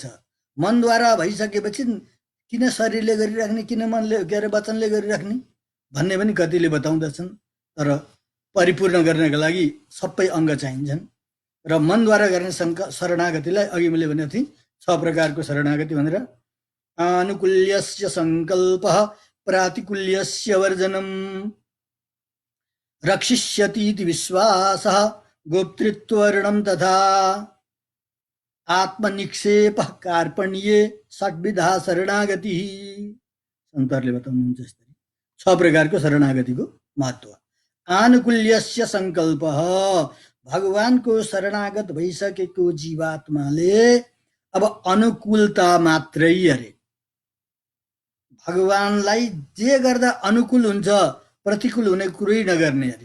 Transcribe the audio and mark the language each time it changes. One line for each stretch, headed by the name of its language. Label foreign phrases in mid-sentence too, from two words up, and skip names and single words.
Nepali: मनद्वारा भइसकेपछि किन शरीरले गरिराख्ने, किन मनले के अरे वचनले गरिराख्ने भन्ने पनि कतिले बताउँदछन्। तर परिपूर्ण गर्नका लागि सबै अङ्ग चाहिन्छन् र मनद्वारा गर्ने शरणागतिलाई अघि मैले भनेको थिएँ 6 प्रकारको शरणागति भनेर।
Sanskrit: आनुकूल्यस्य सङ्कल्पः प्रातिकूल्यस्य वर्जनम् रक्षिष्यतीति विश्वासः गोप्तृत्ववर्णं तथा आत्मनिक्षेपः कार्पण्ये षड्विधा शरणागतिः।
Nepali: सन्तहरूले बताउनुहुन्छ यसरी 6 प्रकारको शरणागतिको महत्त्व।
Sanskrit: आनुकूल्यस्य सङ्कल्पः,
Nepali: भगवानको शरणागत भइसकेको जीवात्माले अब अनुकूलता मात्रै अरे, भगवानलाई जे गर्दा अनुकूल हुन्छ प्रतिकूल हुने कुरै नगर्ने अरे।